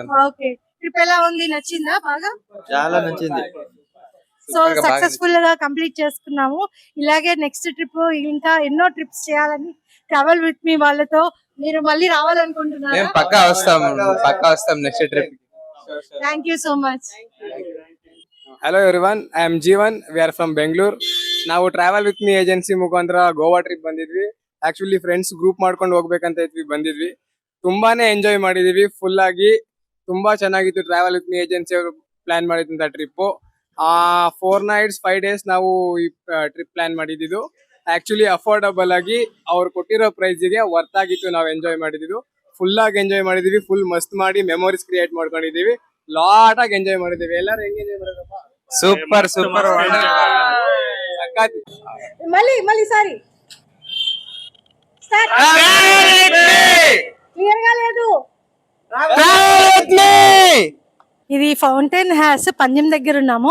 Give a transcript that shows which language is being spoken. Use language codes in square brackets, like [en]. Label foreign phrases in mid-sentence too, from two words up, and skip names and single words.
[te] ఓకే, ట్రిప్ ఎలా ఉంది? నచ్చిందా? బాగా చాలా నచ్చింది. [en] so successful [te] గా కంప్లీట్ చేసుకున్నాము. ఇలాగే [en] next trip [te] ఇంకా ఎన్నో ట్రిప్స్ చేయాలని ట్రావెల్ విత్ మీ వాళ్ళతో మీరు మళ్ళీ రావాలనుకుంటున్నారు. పక్కా వస్తాం [en] next trip. Thank you so much. Hello everyone, I am Jeevan. We are from Bangalore. [kn] ನಾವು ಟ್ರಾವೆಲ್ ವಿತ್ ಮೀ ಏಜೆನ್ಸಿ ಮುಖಾಂತರ ಗೋವಾ ಟ್ರಿಪ್ ಬಂದಿದ್ವಿ. ಆಕ್ಚುಲಿ ಫ್ರೆಂಡ್ಸ್ ಗ್ರೂಪ್ ಮಾಡ್ಕೊಂಡು ಹೋಗ್ಬೇಕಂತ ಇದ್ವಿ, ಬಂದಿದ್ವಿ. ತುಂಬಾನೇ ಎಂಜಾಯ್ ಮಾಡಿದೀವಿ ಫುಲ್ ಆಗಿ. ತುಂಬಾ ಚೆನ್ನಾಗಿತ್ತು. ಟ್ರಾವೆಲ್ ವಿತ್ ಮೀ ಏಜೆನ್ಸಿ ಅವರು ಪ್ಲಾನ್ ಮಾಡಿದಂತ ಟ್ರಿಪ್. [en] 4 nights 5 days [kn] ನಾವು ಈ ಟ್ರಿಪ್ ಪ್ಲಾನ್ ಮಾಡಿದ್ದು. ಆಕ್ಚುಲಿ ಅಫೋರ್ಡಬಲ್ ಆಗಿ ಅವ್ರು ಕೊಟ್ಟಿರೋ ಪ್ರೈಸ್ಗೆ ವರ್ತ್ ಆಗಿತ್ತು. ನಾವು ಎಂಜಾಯ್ ಮಾಡಿದ್ದು ಫುಲ್ ಆಗಿ ಎಂಜಾಯ್ ಮಾಡಿದೀವಿ. ಫುಲ್ ಮಸ್ತ್ ಮಾಡಿ [en] memories create [kn] ಮಾಡ್ಕೊಂಡಿದೀವಿ. ಲಾಟ್ ಆಗಿ ಎಂಜಾಯ್ ಮಾಡಿದೀವಿ. ಎಲ್ಲರೂ ಹೆಂಗ್ ಎಂಜಾಯ್ ಮಾಡಿದ್ರಪ್ಪ? [te] సూపర్ మళ్ళీ సారీ స్టార్ట్. క్లియర్ గా లేదు. ఇది ఫౌంటైన్ హ్యాస్ పంజం దగ్గర ఉన్నాము.